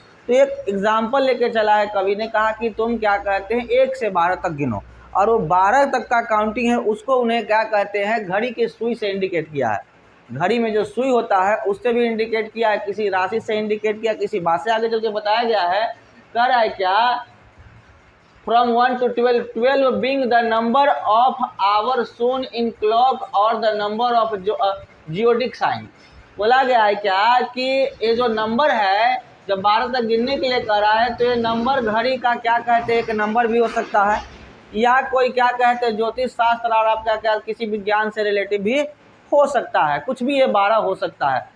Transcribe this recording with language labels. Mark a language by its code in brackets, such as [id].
[hi] तो एक एग्जाम्पल लेके चला है कवि ने, कहा कि तुम क्या कहते हैं 1 से 12 तक गिनो, और वो 12 तक का काउंटिंग है उसको उन्हें क्या कहते हैं, घड़ी की सुई से इंडिकेट किया है। घड़ी में जो सुई होता है उससे भी इंडिकेट किया है, किसी राशि से इंडिकेट किया, किसी बात से आगे चल के बताया गया है। कर है क्या? [en] From 1 to 12, 12 being the number of hours shown in clock और the number of zodiac sign। [hi] बोला गया है क्या कि ये जो नंबर है जब 12 तक गिनने के लिए कह रहा है, तो ये नंबर घड़ी का क्या कहते हैं, एक नंबर भी हो सकता है, या कोई क्या कहते हैं ज्योतिष शास्त्र और आपका क्या किसी विज्ञान से रिलेटिव भी हो सकता है, कुछ भी ये 12 हो सकता है।